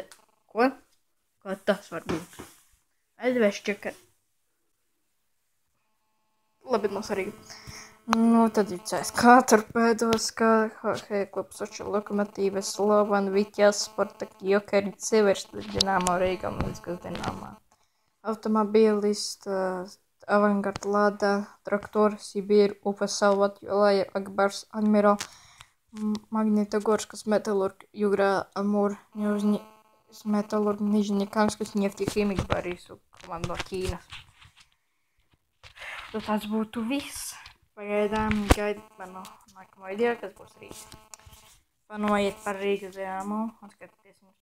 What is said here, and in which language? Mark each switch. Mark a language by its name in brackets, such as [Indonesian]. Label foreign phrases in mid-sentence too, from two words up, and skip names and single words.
[Latvian] Ko? Kā tas var būt? Medveščaka. Labi, nav svarīgi. Tad ir CSKA Torpedos, kā hokeja klubs Soču Lokomotīva, Slovan, Vitjas, Spartak, Jokeri, Civersta, Dinamo Riga, Minskas Dinamo. Automobilist, Avangard, Lada, Traktor, Sibir, Ufa, Salvat, Jolaja, Akbars, Admiral, Magnitogorskas Metalurg, Jugra, Amur, Ņevžņieckas Metalurg, Nižņikanskas, Neftikimik, Barisu, komanda no Ķīnas. Tad tas būtu viss. Pagaidām gaidiet manu nākamo video, kas būs rīt. Panojiet par Rīgas Dinamo un skatieties viņus.